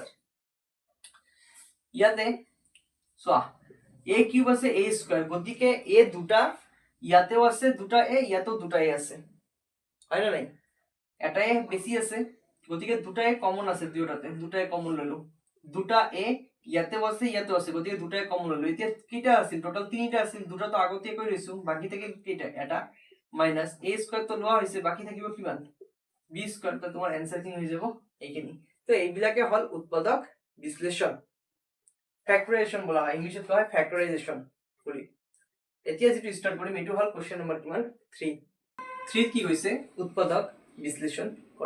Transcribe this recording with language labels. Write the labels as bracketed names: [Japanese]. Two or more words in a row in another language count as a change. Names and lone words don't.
[Assamese] ইয়াতে চোৱা [English] a cube [Assamese] আছে [English] a square, [Assamese] গতিকে a দুটা, ইয়াতেও আছে দুটা a, ইয়াতেও দুটা a আছে, হয় না নাই, এটা a বেশি আছে, গতিকে দুটা a কমন আছে, দুটাতে দুটা a কমন ললো, দুটা a ইয়াতেও আছে ইয়াতেও আছে, গতিকে দুটা a কমন ললো। এতিয়া কিটা আছিল, টোটাল তিনিটা আছিল, দুটা তো আগতে কই লৈছো, বাকি থেকে কিটা এটা [English] minus a square [Assamese] তো লোৱা হৈছে, বাকি থাকিব কিমান [English] b square. [Assamese] তো তোমাৰ आंसर কি হৈ যাব এইখিনি। তো এইবিলাকে হল উৎপাদক বিশ্লেষণ, ফ্যাক্টরাইজেশন বলা হয়, ইংলিশত কোৱা হয় ফ্যাক্টরাইজেশন বুলি। এতিয়া যেটো স্টার্ট কৰিম এটো হল [English] question number [Assamese] কিমান 3। 3 কি কৈছে, উৎপাদক বিশ্লেষণ কৰা।